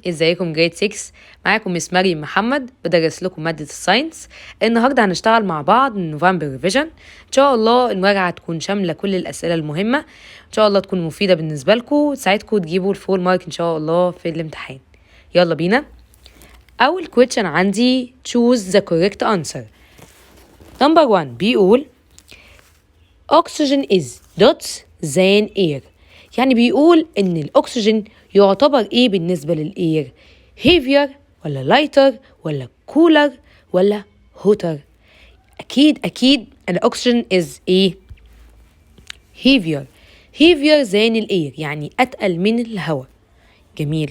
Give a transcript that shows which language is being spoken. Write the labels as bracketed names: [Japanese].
[Arabic] ازيكم جريد 6؟ معاكم مس مريم محمد بدرس لكم مادة الساينس. النهاردة هنشتغل مع بعض نوفمبر ريفيجن. ان شاء الله المراجعة تكون شاملة كل الأسئلة المهمة، ان شاء الله تكون مفيدة بالنسبة لكم وتساعدكم تجيبوا [English] الفول مارك [Arabic] ان شاء الله في الامتحان. يلا بينا. أول question عندي [English] choose the correct answer. [Arabic] number 1 بيقول [English] oxygen is dots than air، [Arabic] يعني بيقول إن الأكسجين يعتبر إيه بالنسبة للإير؟ heavier ولا lighter ولا cooler ولا hotter؟ أكيد الأكسجين is إيه؟ [English] heavier than [Arabic] الإير، يعني أتقل من الهواء. جميل.